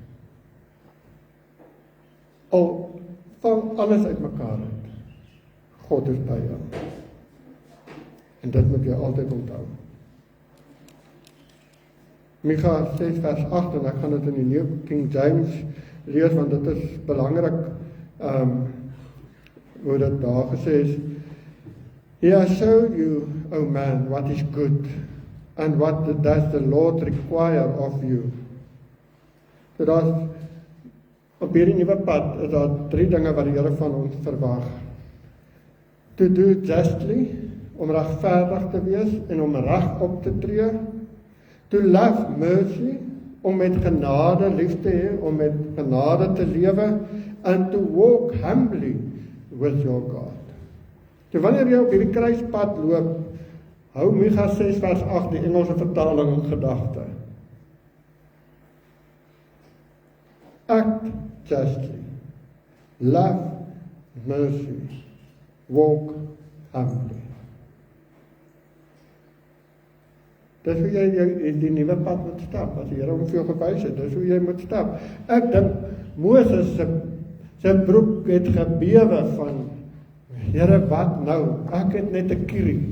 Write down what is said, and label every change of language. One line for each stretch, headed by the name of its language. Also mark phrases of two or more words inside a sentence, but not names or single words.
Afrikaans: Al val alles uitmekaar uit, God is by jou. En dit moet jy altyd onthou. Micha 6 vers 8, en ek gaan dit in die New King James lees, want dit is belangrik, hoe dit daar gesê is,
English: He has showed you, O man, what is good, And what does the Lord require of you?
Afrikaans: So daar's op hierdie nuwe pad is daar 3 dinge wat die Here van ons verwag.
English: To do justly,
Afrikaans: om regverdig te wees en om reg op te tree.
English: To love mercy,
Afrikaans: om met genade lief te hê, om met genade te lewe.
English: And to walk humbly with your God.
Afrikaans: So wanneer jy op hierdie kruispad loop, hou Micha 6 vers 8 die Engelse vertaling in gedagte.
English: Act justly, love mercy, walk humbly.
Afrikaans: Dis hoe jy die nuwe pad moet stap, as die Here hom vir jou gewys het, dis hoe jy moet stap. Ek dink Moses sy broek het gebewe van, Here, wat nou? Ek het net 'n kierie.